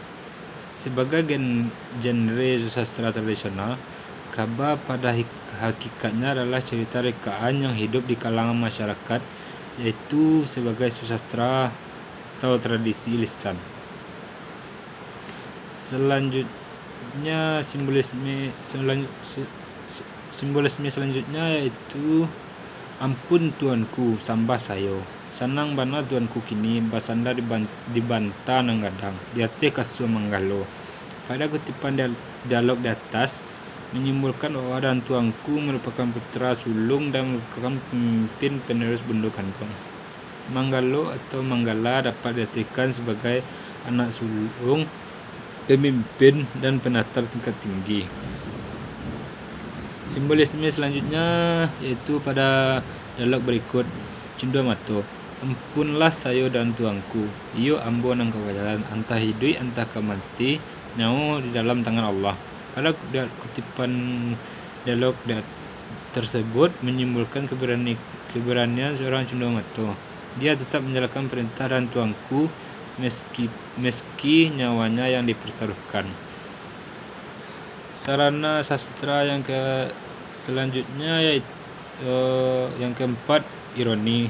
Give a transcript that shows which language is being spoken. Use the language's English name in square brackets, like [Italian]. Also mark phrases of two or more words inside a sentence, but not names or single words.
[Indonesian] Sebagai genre sastra tradisional, kabar pada hakikatnya adalah cerita rekaan yang hidup di kalangan masyarakat, yaitu sebagai sastra atau tradisi lisan. Selanjutnya simbolisme selanjutnya yaitu [Minangkabau] ampun tuanku sambah sayo, sanang bana tuanku kini, basanda dibanta nanggadang, diate kasu manggalo. [Indonesian] Pada kutipan dialog di atas menyimpulkan bahwa dan tuanku merupakan putra sulung dan merupakan pemimpin penerus Bundok Kantong. Manggalo atau Manggala dapat diartikan sebagai anak sulung, pemimpin, dan penata tingkat tinggi. Simbolisme selanjutnya yaitu pada dialog berikut, [Minangkabau] Cindamato, ampunlah sayo dan tuanku, iyo ambo nang kawajaran, antah hidup antah kamati, nyawa di dalam tangan Allah. [Indonesian] Pada kutipan dialog tersebut menyimpulkan keberanian seorang Cindamato. Dia tetap menjalankan perintah dan tuanku meski nyawanya yang dipertaruhkan. Sarana sastra yang selanjutnya yaitu yang keempat, ironi.